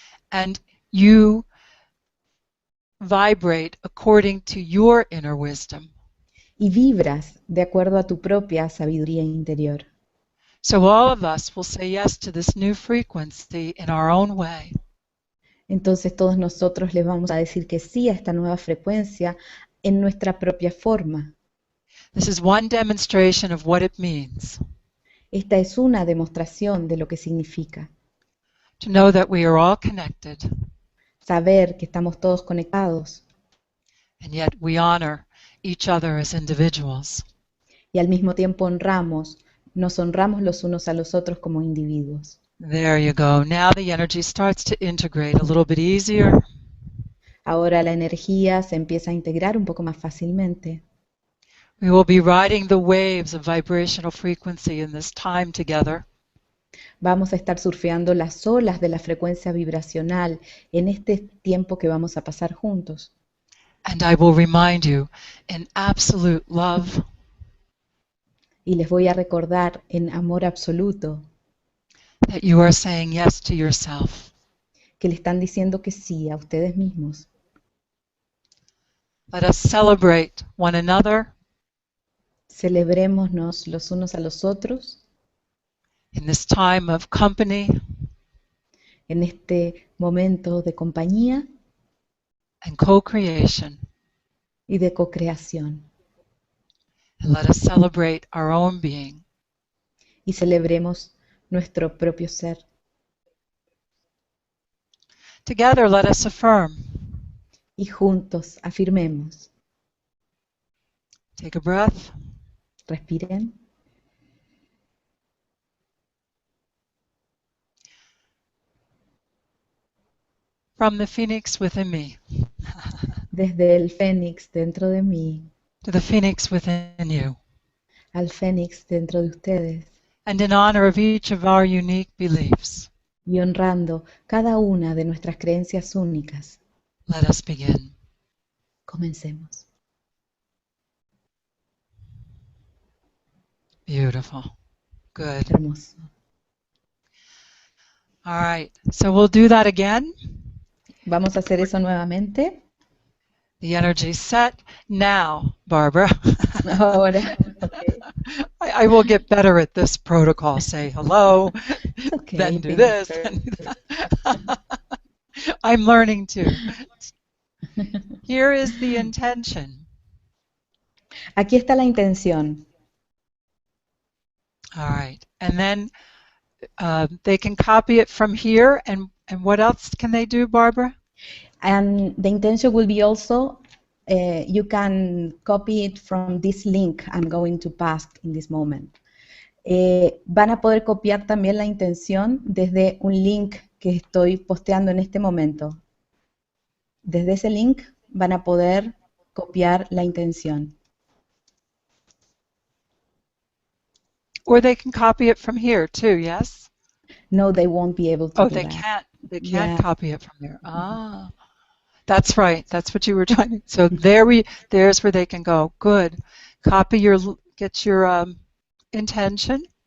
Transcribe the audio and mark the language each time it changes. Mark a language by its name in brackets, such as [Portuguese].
[English] and you vibrate according to your inner wisdom. [Spanish] y vibras de acuerdo a tu propia sabiduría interior. [English] So all of us will say yes to this new frequency in our own way. [Spanish] Entonces todos nosotros les vamos a decir que sí a esta nueva frecuencia en nuestra propia forma. [English] This is one demonstration of what it means [Spanish] Esta es una demostración de lo que significa. [English] to know that we are all connected, [Spanish] Saber que estamos todos conectados [English] and yet we honor each other as individuals. [Spanish] y al mismo tiempo nos honramos los unos a los otros como individuos. [English] There you go. Now the energy starts to integrate a little bit easier. [Spanish] Ahora la energía se empieza a integrar un poco más fácilmente. [English] We will be riding the waves of vibrational frequency in this time together. [Spanish] Vamos a estar surfeando las olas de la frecuencia vibracional en este tiempo que vamos a pasar juntos. [English] And I will remind you, in absolute love, [Spanish] Y les voy a recordar en amor absoluto [English] that you are saying yes to yourself. [Spanish] que le están diciendo que sí a ustedes mismos. [English] Let us celebrate one another [Spanish] Celebrémonos los unos a los otros [English] in this time of company [Spanish] en este momento de compañía [English] and co-creation. [Spanish] y de co-creación. [English] And let us celebrate our own being. [Spanish] Y celebremos nuestro propio ser. [English] Together, let us affirm. [Spanish] Y juntos afirmemos. [English] Take a breath. [Spanish] Respiren. [English] From the phoenix within me [Spanish] Desde el fénix dentro de mí [English] to the phoenix within you. [Spanish] al fénix dentro de ustedes. [English] And in honor of each of our unique beliefs, [Spanish] y honrando cada una de nuestras creencias únicas. [English] Let us begin. [Spanish] Comencemos. [English] Beautiful. Good. [Spanish] Hermoso. [English] All right. So we'll do that again. [Spanish] Vamos a hacer eso nuevamente. [English] The energy's set. Now, Barbara. [Spanish] Ahora, okay. [English] I will get better at this protocol. Say hello, It's okay, then do Peggy. this, then do that. I'm learning too. Here is the intention. [Spanish] Aquí está la intención. [English] All right. And then they can copy it from here. And what else can they do, Barbara? And the intention will be also, you can copy it from this link I'm going to pass in this moment. [Spanish] Van a poder copiar también la intención desde un link que estoy posteando en este momento. Desde ese link van a poder copiar la intención. [English] Or they can copy it from here too, yes? No, they won't be able to do They that. can't. They can't Yeah. copy it from there. Ah, that's right. That's what you were trying to. So there's where they can go. Good. Get your intention.